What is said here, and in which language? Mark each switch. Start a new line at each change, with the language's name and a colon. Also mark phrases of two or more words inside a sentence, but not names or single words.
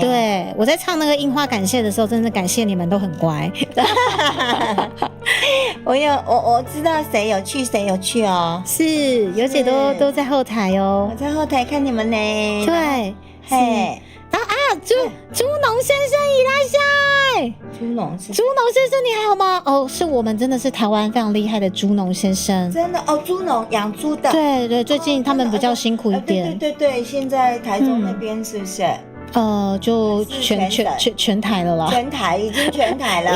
Chinese: 对，我在唱那个樱花感谢的时候，真的感谢你们都很乖。我知道谁有去哦。是，尤姐都在后台哦。我在后台看你们呢。对，嘿。然后朱农先生いらっしゃい。朱农先生你还好吗？哦，是我们真的是台湾非常厉害的朱农先生。真的哦，朱农养猪的。对，最近他们比较辛苦一点。对，现在台中那边是不是？就全台了啦。已经全台了。